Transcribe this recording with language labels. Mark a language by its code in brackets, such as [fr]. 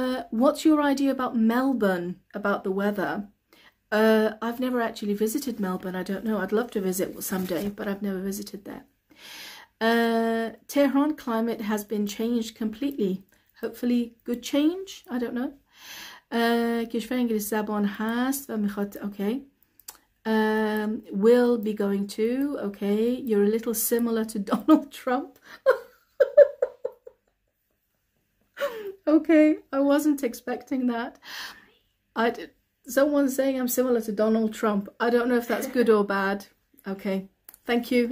[en] What's your idea about Melbourne, about the weather? I've never actually visited Melbourne, I don't know. I'd love to visit someday, but I've never visited there. Tehran climate has been changed completely. Hopefully good change, I don't know. [fa] کشور انگلیسی زبان هست و میخواد okay. [en] Will be going to, okay. You're a little similar to Donald Trump. Okay, I wasn't expecting that. Someone's saying I'm similar to Donald Trump. I don't know if that's good or bad. Okay, thank you.